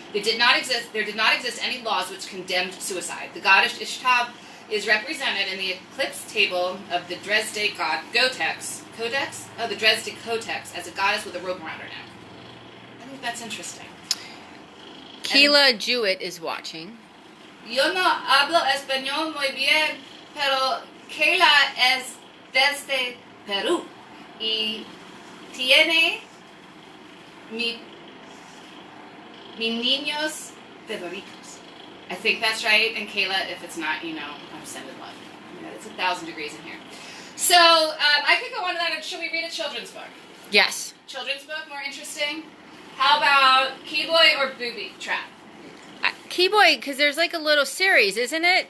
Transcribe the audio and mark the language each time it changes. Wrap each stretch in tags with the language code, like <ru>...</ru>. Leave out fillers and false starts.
<en>There did not exist any laws which condemned suicide. The goddess Ixtab is represented in the eclipse table of the Dresde god Codex. Codex? Oh, the Dresde Codex as a goddess with a rope around her neck. I think that's interesting. Keela Jewett is watching.</en> <es>Yo no hablo español muy bien, pero Kayla es desde Peru. Y tiene mi niños favoritos.</es> <en>I think that's right. And Kayla, if it's not, you know, I'm sending love. Yeah, it's 1,000 degrees in here. So I could go on to that. Should we read a children's book? Yes. Children's book, more interesting. How about Caye Boy or Booby Trap? Caye Boy, because there's like a little series, isn't it?</en>